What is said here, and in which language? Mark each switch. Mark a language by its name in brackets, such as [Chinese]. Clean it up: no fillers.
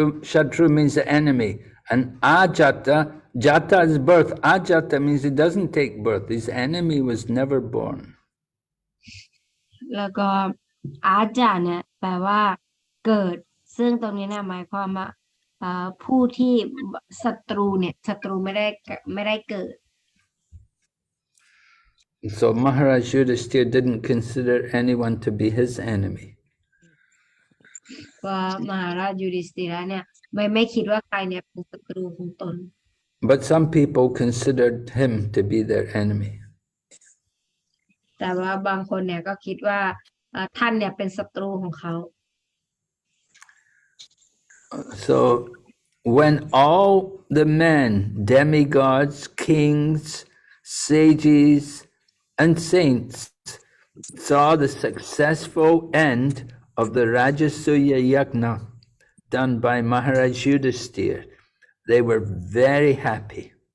[English] Shatru means the enemy, and Jata is birth. Ajata means he doesn't take birth. His enemy was never born. [Thai] แล้วก็อาจารย์เนี่ยแปลว่าเกิดซึ่งตรงนี้เนี่ยหมายความว่าผู้ที่ศัตรูเนี่ยศัตรูไม่ได้เกิด [English] So Maharaj Yudhisthira didn't consider anyone to be his enemy. [Thai] ว่ามหาราชยูดิสธีระเนี่ยไม่คิดว่าใครเนี่ยเป็นศัตรูของตน [English] But some people considered him to be their enemy. [Thai] แต่ว่าบางคนเนี่ยก็คิดว่าท่านเนี่ยเป็นศัตรูของเขา [English] So when all the men, demigods, kings, sages, and saints saw the successful end of the Rājasūya yajna done by Maharaj Yudhisthira, they were very happy.